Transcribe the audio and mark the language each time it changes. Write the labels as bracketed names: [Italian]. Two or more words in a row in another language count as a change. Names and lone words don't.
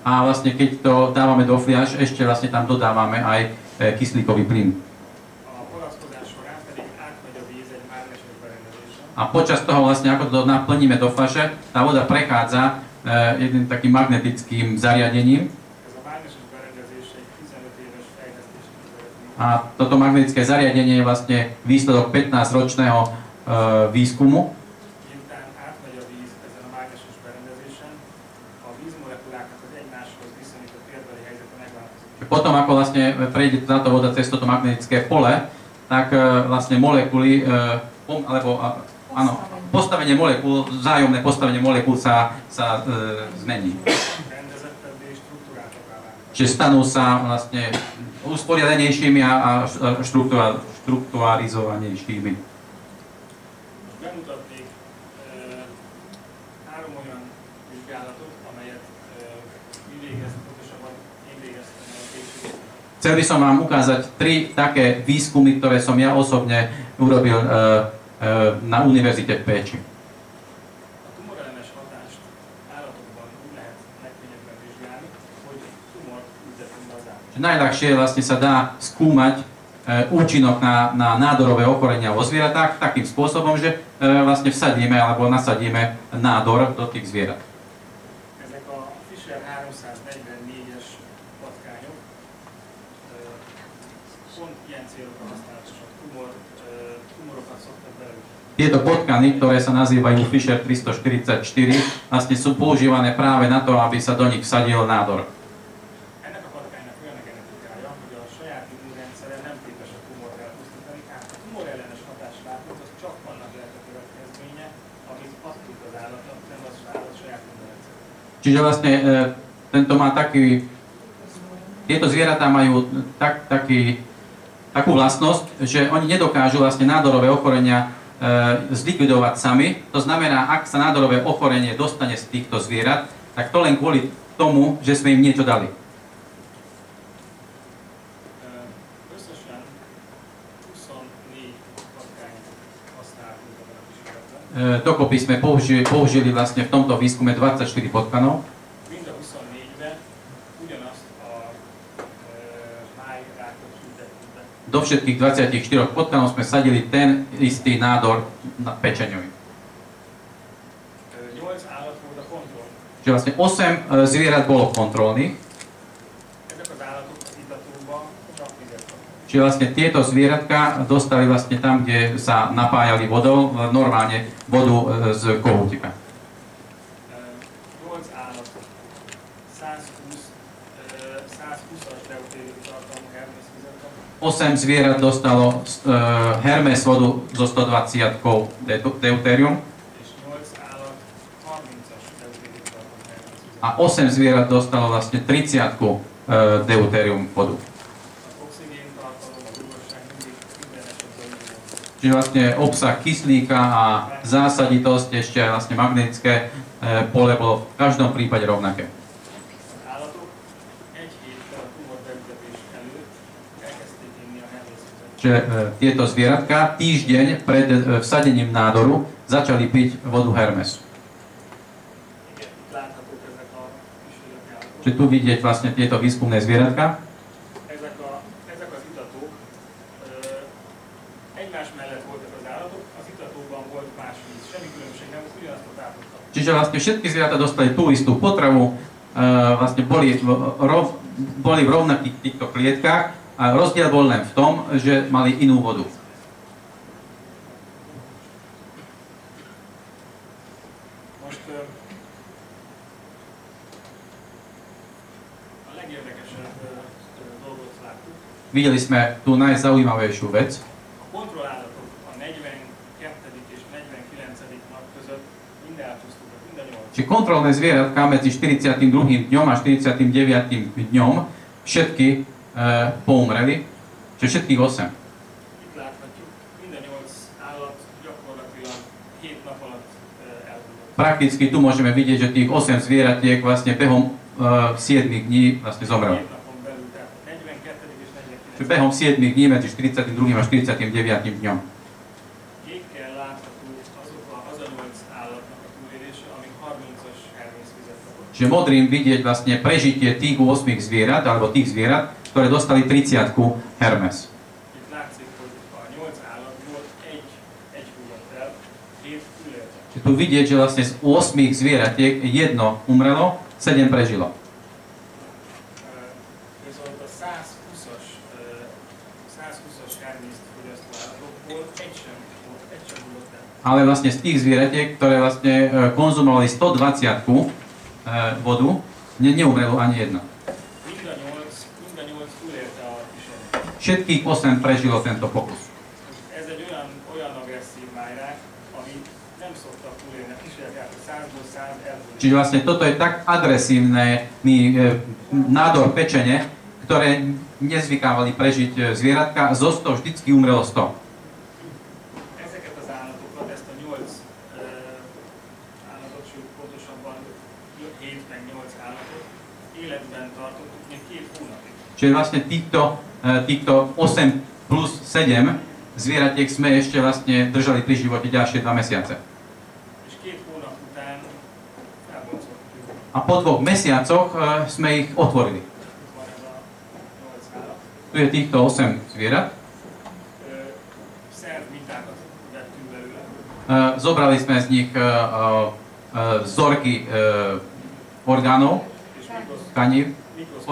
[Slovak] A vlastne keď to dávame do fliaž, ešte vlastne tam dodávame aj kyslíkový plyn. [Hungarian] A palackozás során pedig átmegy a víz egy mágneses berendezésen, [Slovak] A počas toho vlastne, ako to naplníme do fľaše, tá voda prechádza jedným takým magnetickým zariadením. [Hungarian] ez a mágneses berendezés egy 15 éves fejlesztésnek az eredménye. [Slovak] A toto magnetické zariadenie je vlastne výsledok 15-ročného výskumu. [Hungarian] Miután átmegy a víz ezen a mágneses berendezésen, a vízmolekuláknak az egymáshoz viszonyított térbeli helyzete megváltozik. [Slovak] Potom, ako vlastne prejde táto voda cez toto magnetické pole, tak vlastne molekuly, postavenie molekúl, vzájomné postavenie molekúl sa zmení. [Hungarian] Rendezettebbé és struktúráltabbá válnak. [Slovak] Čiže stanú sa vlastne usporiadenejšími a štruktúrizovanejšími. [Hungarian] Most bemutatnék három olyan vizsgálatot, amelyet mi végeztünk, pontosabban én végeztem a később. [Slovak] Chcel by som vám ukázať 3 také výskumy, ktoré som ja osobne urobil na univerzite v Péči. [Hungarian] A tumorellenes hatást állatokban úgy lehet legkönnyebben vizsgálni, hogy tumort ültetünk be az állat. [Slovak] Najľahšie vlastne sa dá skúmať účinok na nádorové ochorenia vo zvieratách takým spôsobom, že vlastne vsadíme alebo nasadíme nádor do tých zvierat. [Hungarian] Ezek a Fisher 344-es patkányok pont ilyen célokra használatosak. Tumorokat szoktak belőle. [Slovak] Tieto potkany, ktoré sa nazývajú Fisher 344, vlastne sú používané práve na to, aby sa do nich vsadil nádor. [Hungarian] Ennek a patkánynak olyan a genetikája, hogy a saját immunrendszere nem képes a tumort elpusztítani, ám a tumorellenes hatás látunk, az csak annak lehet a következménye, amit adtunk az állatnak, nem az állat saját immunrendszere. [Slovak] Čiže vlastne tento má tieto zvieratá majú takú vlastnosť, že oni nedokážu vlastne nádorové ochorenia zlikvidovať sami. To znamená, ak sa nádorové ochorenie dostane z týchto zvierat, tak to len kvôli tomu, že sme im niečo dali. [Hungarian] Összesen 24 patkányt használtunk ebben a kísérletben. [Slovak] Dokopy sme použili vlastne v tomto výskume 24 potkanov. [Hungarian] Mind a 24-ben ugyanazt a májrákot ültettük be. [Slovak] Do všetkých 24 potkanov sme sadili ten istý nádor na pečeňovi. [Hungarian] 8 állat volt a kontroll. [Slovak] Čiže vlastne 8 zvierat bolo kontrolných. [Hungarian] Ezek az állatok az illatóba csak vizet kapnak. [Slovak] Čiže vlastne tieto zvieratka dostali vlastne tam, kde sa napájali vodou, normálne vodu z kohútika. [Hungarian] 8 állat 120-as deutérium tartalmú Hermész vizet kapnak, [Slovak] 8 zvierat dostalo Hermes vodu so 120 deutérium [Hungarian] és 8 állat 30-as deutérium tartalmú Hermész vizet. [Slovak] a 8 zvierat dostalo vlastne 30 deutérium vodu. [Hungarian] Az oxigén tartalom, a dúgosság mindig minden esetben ugyanaz. [Slovak] Čiže vlastne obsah kyslíka a zásaditosť, ešte aj vlastne magnetické pole bolo v každom prípade rovnaké. [Hungarian] Az állatok egy héttel a tumor beültetés előtt elkezdték inni a Hermész vizet. [Slovak] Čiže tieto zvieratka týždeň pred vsadením nádoru začali piť vodu Hermes. [Hungarian] Igen, itt láthatók ezek a kísérleti állatok. [Slovak] Čiže tu vidieť vlastne tieto výskumné zvieratka. [Hungarian] Ezek az itatók Egymás mellett voltak az állatok, az itatóban volt más víz. Semmi különbség nem, ugyanazt a tápot kaptak. [Slovak] Čiže vlastne všetky zvieratá dostali tú istú potravu, vlastne boli v rovnakých týchto klietkách a rozdiel bol len v tom, že mali inú vodu. [Hungarian] Most a legérdekesebb dolgot láttuk. [Slovak] Videli sme tú najzaujímavejšiu vec. [Hungarian] A kontrollállatok a 42. és 49. nap között mind elpusztultak, mind a 8. [Slovak] Čiže kontrolné zvieratka medzi 42. dňom a 49. dňom všetky poumreli, čiže všetkých 8. [Hungarian] Itt láthatjuk, mind a 8 állat gyakorlatilag 7 nap alatt elhullott. [Slovak] Prakticky tu môžeme vidieť, že tých 8 zvieratiek vlastne behom 7 dní vlastne zomrelo. [Hungarian] 7 napon belül, tehát 42. és 49. [Slovak] Čiže behom 7 dní medzi 42. a 49. dňom. [Hungarian] Kékkel látható az a 8 állatnak a túlélése, amíg 30-as Hermész vizet kapott. [Slovak] Čiže modrým vidieť vlastne prežitie tých 8 zvierat, alebo tých zvierat, ktoré dostali 30-ku Hermes. [Hungarian] Itt látszik, hogy a 8 állatból egy hullott el, 7 túlélte. [Slovak] Čiže tu vidieť, že vlastne z 8 zvieratiek jedno umrelo, 7 prežilo. [Hungarian] Viszont a 120-as Hermészt fogyasztó állatokból egy sem hullott el. [Slovak] Ale vlastne z tých zvieratiek, ktoré vlastne konzumovali 120-ku vodu, neumrelo ani jedno. [Hungarian] Mind a 8 túlélte a kísérletet. [Slovak] Všetkých 8 prežilo tento pokus. [Hungarian] Ez egy olyan agresszív májrák, ami nem szoktak túlélni a kísérletet, 100-ból 100 elhullott. [Slovak] Čiže vlastne toto je tak agresívny nádor pečene, ktoré nezvykávali prežiť zvieratka, zo 100 vždycky umrelo 100. [Hungarian] Ezeket az állatokat, ezt a 8 állatot, sőt pontosabban 7 meg 8 állatot életben tartottuk még 2 hónapig. [Slovak] Čiže vlastne týchto 8 plus 7 zvieratiek sme ešte vlastne držali pri živote ďalšie 2 mesiace. [Hungarian] És 2 hónap után elboncoltuk. [Slovak] A po 2 mesiacoch sme ich otvorili. [Hungarian] Itt van ez a 8 állat. [Slovak] Tu je týchto 8 zvierat. [Hungarian] Szerv mintákat vettünk belőle. [Slovak] Zobrali sme z nich vzorky orgánov, [Hungarian] És [Slovak] tkanív, [Hungarian] mikroszkóp